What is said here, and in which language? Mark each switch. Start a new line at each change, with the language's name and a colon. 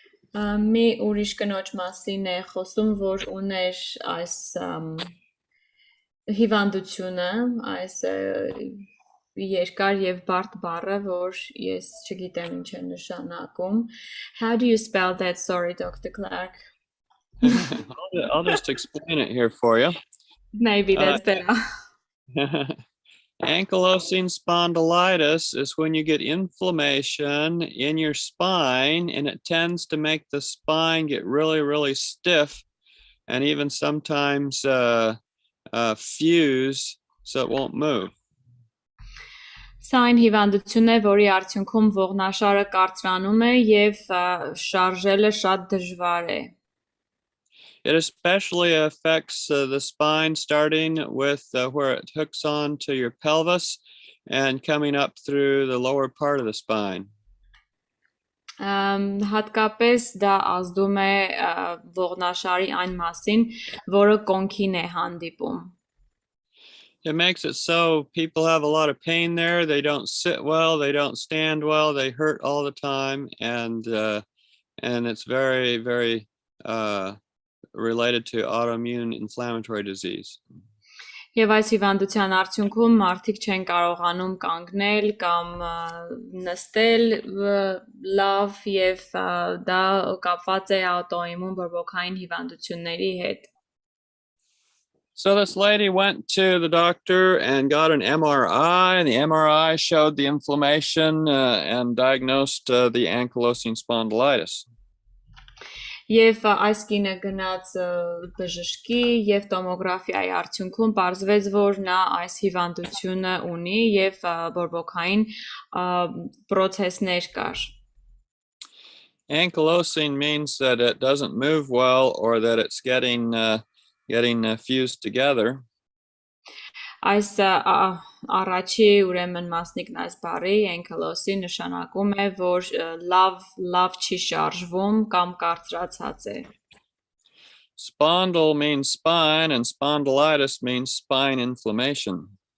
Armenian: Մի ուրիշ կնոջ մասին է խոսում, որ ուներ այս հիվանդությունը, այս երկար եւ բարդ բառը, որ ես չգիտեմ ինչ է նշանակում.
English: How do you spell that? Sorry, Dr. Clark. I'll just explain it here for you. Maybe that's better. Ankylosing spondylitis is when you get inflammation in your spine, and it tends to make the spine get really, really stiff and even sometimes fuse so it won't move.
Armenian: Սա այն հիվանդություն է, որի արդյունքում ողնաշարը կարծրանում է եւ շարժելը շատ դժվար է։
English: It especially affects the spine, starting with where it hooks on to your pelvis and coming up through the lower part of the spine.
Armenian: Հատկապես դա ազդում է ողնաշարի այն մասին, որը կոնքին է հանդիպում։
English: It makes it so people have a lot of pain there. They don't sit well, they don't stand well, they hurt all the time, and it's very, very related to autoimmune inflammatory disease.
Armenian: Եվ այս հիվանդության արդյունքում մարդիկ չեն կարողանում կանգնել կամ նստել լավ եւ դա կապված է աուտոիմուն բորբոքային հիվանդությունների հետ։
English: So this lady went to the doctor and got an MRI, and the MRI showed the inflammation and diagnosed the ankylosing spondylitis.
Armenian: Եվ այս կինը գնաց բժշկի եւ տոմոգրաֆիայի արդյունքում պարզվեց, որ նա այս հիվանդությունը ունի եւ բորբոքային process-ներ կար։
English: Ankylosing means that it doesn't move well or that it's getting fused together.
Armenian: Այս առաջի ուրեմն մասնիկն այս բառի ankylosing նշանակում է, որ լավ չի շարժվում կամ կարծրացած է։
English: Spondyle means spine and spondylitis means spine inflammation.